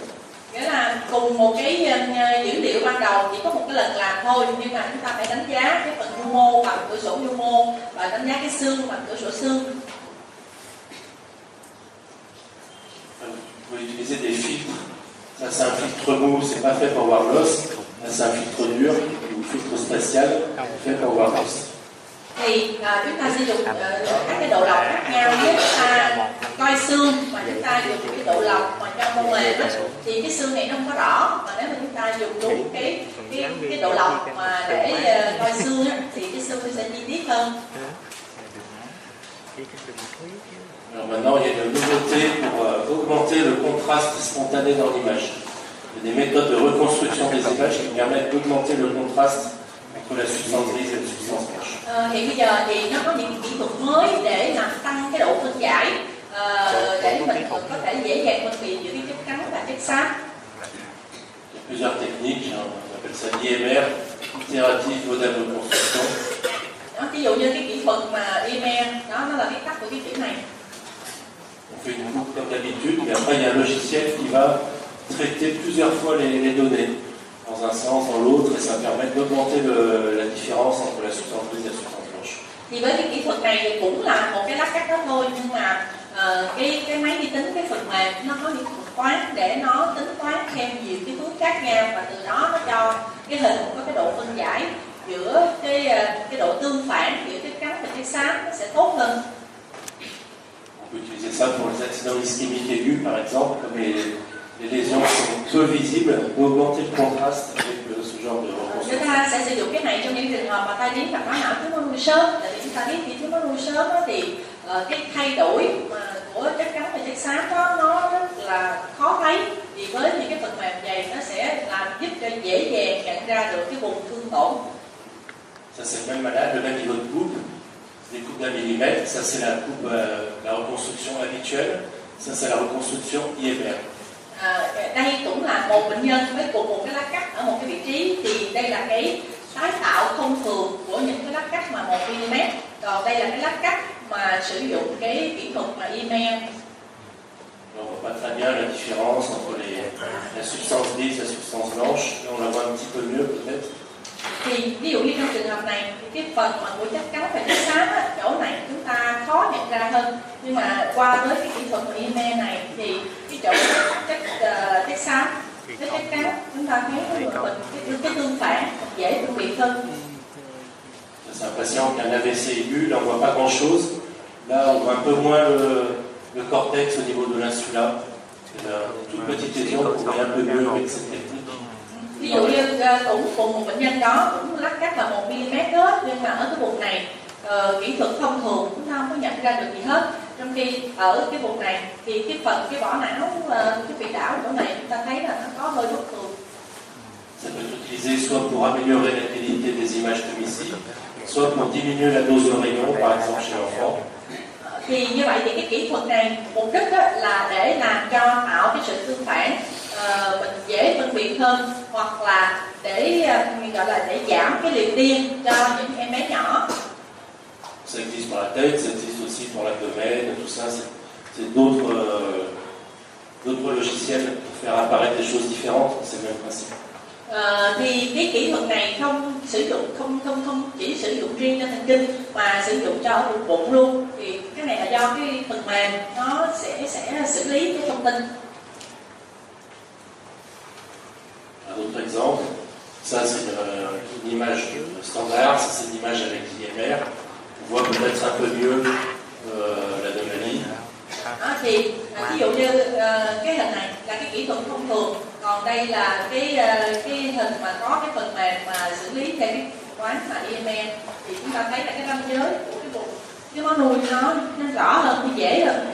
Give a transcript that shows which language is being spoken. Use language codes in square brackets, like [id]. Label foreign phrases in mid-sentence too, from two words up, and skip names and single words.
[vi] Nghĩa là cùng một cái dữ liệu ban đầu chỉ có một cái lần làm thôi, nhưng mà chúng ta phải đánh giá cái phần pneumo bằng cửa sổ pneumo và đánh giá cái xương bằng cửa sổ xương. [fr] Vous pouvez utiliser des filtres. Ça, c'est un filtre mou, c'est pas fait pour voir l'os. Là, c'est un filtre dur, ou filtre spatial, fait pour voir l'os. [vi] Thì chúng ta sử dụng các cái độ lọc khác nhau. Nếu chúng ta coi xương mà chúng ta dùng cái độ lọc mà cho mô mềm thì cái xương này nó không có rõ. Mà nếu mà chúng ta dùng đúng cái độ lọc mà để coi xương thì cái xương nó sẽ chi tiết hơn. [fr] Alors maintenant, il y a une nouveauté pour augmenter le contraste spontané dans l'image. Il y a des méthodes de reconstruction des images qui permettent d'augmenter le contraste entre la substance grise et la substance blanche. [vi] Hiện bây giờ thì nó có những kỹ thuật mới để làm tăng cái độ phân giải để mình có thể dễ dàng phân biệt giữa cái chất trắng và chất xám. [fr] Il y a plusieurs techniques, on appelle ça l'IMR, itérative modèle de reconstruction. [vi] Ví dụ như cái kỹ thuật mà IMR, đó nó là cái tắt của cái chữ này. [fr] On fait une boucle comme d'habitude, mais après il y a un logiciel qui va traiter plusieurs fois les données, dans un sens, dans l'autre, et ça va permettre d'augmenter la différence entre la substance grise et la substance blanche. [vi] Thì với cái kỹ thuật này thì cũng là một cái lát cắt đó thôi, nhưng mà cái máy vi tính, cái phần mềm nó có những thuật toán để nó tính toán thêm nhiều cái hướng khác nhau và từ đó nó cho cái hình có cái độ phân giải giữa cái độ tương phản giữa chất trắng và chất xám nó sẽ tốt hơn. [fr] On peut utiliser ça pour les accidents ischémiques aigus, par exemple, comme les lésions sont peu visibles, on peut augmenter le contraste avec ce genre de reconstruction. [vi] Chúng ta sẽ sử dụng cái này trong những trường hợp mà tai biến mạch máu não thiếu máu nuôi sớm. Tại vì chúng ta biết khi thiếu máu nuôi sớm thì cái thay đổi của chất trắng và chất xám đó nó rất là khó thấy, thì với những cái phần mềm này nó sẽ làm giúp cho dễ dàng nhận ra được cái vùng thương tổn. [fr] Ça c'est le même malade, le même niveau de coupe, des coupes d'un millimètre, ça c'est la coupe, la reconstruction habituelle, ça c'est la reconstruction IMR. [vi] Đây cũng là một bệnh nhân với cùng một cái lát cắt ở một cái vị trí, thì đây là cái tái tạo thông thường của những cái lát cắt mà 1 mm, còn đây là cái lát cắt mà sử dụng cái kỹ thuật mà IMR. [fr] On ne voit pas très bien la différence entre la substance lisse et la substance blanche, là on la voit un petit peu mieux peut-être. [vi] Thì ví dụ như trong trường hợp này thì cái phần mà của chất trắng và chất xám á, chỗ này chúng ta khó nhận ra hơn, nhưng mà qua với cái kỹ thuật IMR này thì cái chỗ chất xám với chất trắng chúng ta thấy cái tương phản dễ phân biệt hơn. [fr] C'est un patient qui a un AVC aigu, là on ne voit pas grand chose, là on voit un peu moins le cortex au niveau de l'insula, toute petite lésion qu'on voit un peu mieux avec cette technique. [vi] Ví dụ như cũng cùng một bệnh nhân đó cũng lát cắt là 1 mm đó, nhưng mà ở cái vùng này kỹ thuật thông thường chúng ta không có nhận ra được gì hết, trong khi ở cái vùng này thì cái phần cái vỏ não, cái vị đảo chỗ này chúng ta thấy là nó có hơi bất thường. [fr] Ça peut être utilisé soit pour améliorer la qualité des images comme ici, soit pour diminuer la dose de rayon, par exemple chez l'enfant. [vi] Thì như vậy thì cái kỹ thuật này mục đích là để làm cho tạo cái sự tương phản, mình dễ phân biệt hơn, hoặc là để gọi là để giảm cái liều tiên cho những em bé nhỏ. [fr] Ça existe pour la tête, ça existe aussi pour l'abdomen, tout ça, c'est d'autres logiciels pour faire apparaître des choses différentes, c'est le même principe. [vi] Thì cái kỹ thuật này không chỉ sử dụng riêng cho thần kinh mà sử dụng cho ở bụng luôn, thì cái này là do cái phần mềm nó sẽ xử lý cái thông tin. [fr] Un autre exemple, ça c'est une image standard, ça c'est une image avec l'IMR, on voit peut-être un peu mieux l'anomalie. [vi] Thì ví dụ như cái hình này là cái kỹ thuật thông thường, còn đây là cái hình mà có cái phần mềm mà xử lý theo cái toán mà IMR, thì chúng ta thấy là cái ranh giới của cái vùng cái món nuôi nó rõ hơn, nó dễ hơn.